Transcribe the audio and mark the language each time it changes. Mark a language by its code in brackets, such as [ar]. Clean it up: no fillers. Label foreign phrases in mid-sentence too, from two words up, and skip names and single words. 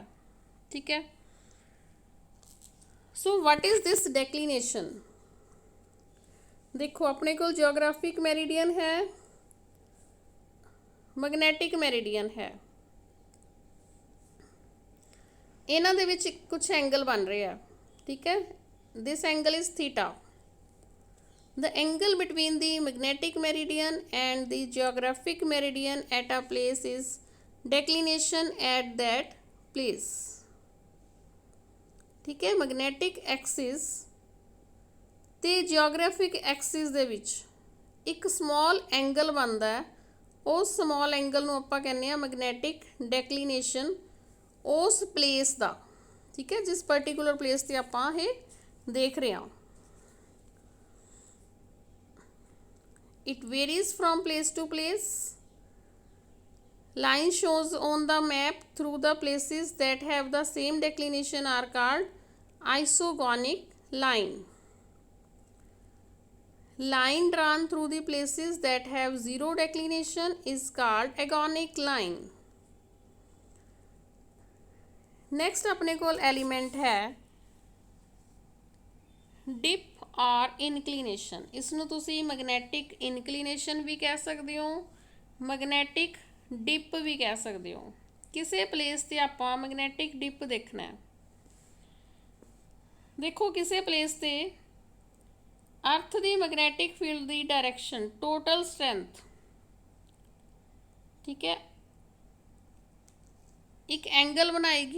[pa] ਠੀਕ ਹੈ, [en] so what is this declination. [pa] ਦੇਖੋ ਆਪਣੇ ਕੋਲ [en] geographic meridian [pa] ਹੈ, [en] magnetic meridian [pa] ਹੈ, ਇਹਨਾਂ ਦੇ ਵਿੱਚ ਕੁਛ ਐਂਗਲ ਬਣ ਰਹੇ ਆ। ਠੀਕ ਹੈ, [en] this angle is theta. The angle between the magnetic meridian and the geographic meridian at a place is declination at that place. [pa] ਠੀਕ ਹੈ, [en] magnetic axis [pa] ਤੇ [en] geographic axis [pa] ਦੇ ਵਿੱਚ ਇੱਕ [en] small angle [pa] ਬਣਦਾ ਹੈ। ਉਸ [en] small angle [pa] ਨੂੰ ਆਪਾਂ ਕਹਿੰਦੇ ਆ [en] magnetic declination, [pa] ਉਸ place ਦਾ। ਠੀਕ ਹੈ, ਜਿਸ [en] particular place [pa] ਤੇ ਆਪਾਂ ਇਹ ਦੇਖ ਰਹੇ ਹਾਂ। [en] It varies from place to place. Line shows on the map through the places that have the same declination are called isogonic line. Line drawn through the places that have zero declination is called agonic line. [pa] Next अपने कोल element है dip और ਇਨਕਲੀਨੇਸ਼ਨ। ਇਸ ਨੂੰ ਤੁਸੀਂ [en] magnetic inclination [pa] ਵੀ ਕਹਿ ਸਕਦੇ ਹੋ, [en] magnetic dip [pa] ਵੀ ਕਹਿ ਸਕਦੇ ਹੋ। ਕਿਸੇ ਪਲੇਸ 'ਤੇ ਆਪਾਂ [en] magnetic dip [pa] ਦੇਖਣਾ ਹੈ। ਦੇਖੋ ਕਿਸੇ ਪਲੇਸ 'ਤੇ ਅਰਥ ਦੀ [en] magnetic field [pa] ਦੀ ਡਾਇਰੈਕਸ਼ਨ, [en] total strength, [pa] ਠੀਕ ਹੈ, ਇੱਕ ਐਂਗਲ ਬਣਾਏਗੀ।